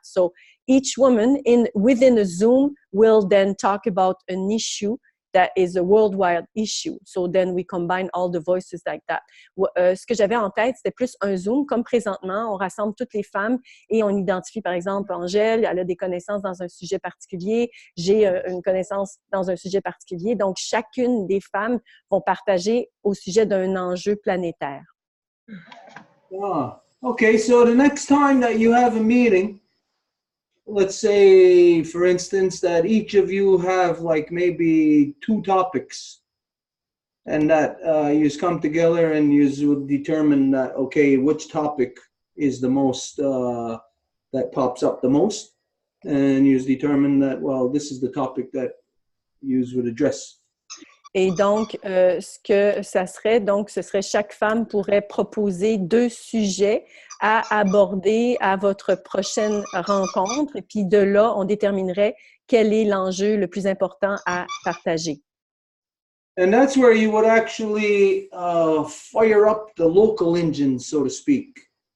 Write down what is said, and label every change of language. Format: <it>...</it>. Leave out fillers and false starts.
<en>So each woman within a Zoom will then talk about an issue that is a worldwide issue. So then we combine all the voices like that.</en> <fr>Ce que j'avais en tête, c'était plus un Zoom, comme présentement, on rassemble toutes les femmes et on identifie, par exemple, Angèle, elle a des connaissances dans un sujet particulier, j'ai une connaissance dans un sujet particulier. Donc, chacune des femmes vont partager au sujet d'un enjeu planétaire.</fr> <en>Ah, okay. So the next time that you have a meeting, let's say, for instance, that each of you have like maybe 2 topics and that you come together and you would determine that, okay, which topic is the most, that pops up the most. And you determine that, well, this is the topic that you would address. Et donc, ce que ça serait, donc, ce serait chaque femme pourrait proposer 2 sujets à aborder à votre prochaine rencontre. Et puis de là, on déterminerait quel est l'enjeu le plus important à partager. And that's where you would actually fire up the local engine, so to speak.</en>